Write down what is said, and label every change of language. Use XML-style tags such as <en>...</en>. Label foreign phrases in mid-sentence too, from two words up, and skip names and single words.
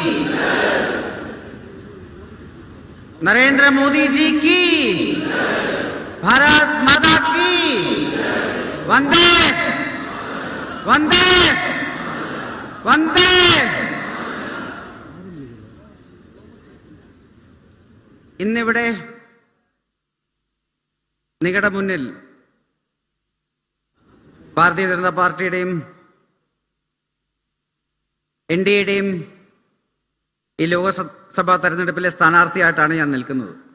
<hi>नरेंद्र मोदी जी की, भारत माता की, वंदे वंदे वंदे.</hi> <ml>ഇന്നിവിടെ നിങ്ങളുടെ മുന്നിൽ ഭാരതീയ ജനതാ പാർട്ടിയുടെയും NDAയുടെയും ഈ ലോകസഭാ തെരഞ്ഞെടുപ്പിലെ സ്ഥാനാർത്ഥിയായിട്ടാണ് ഞാൻ നിൽക്കുന്നത്.</ml>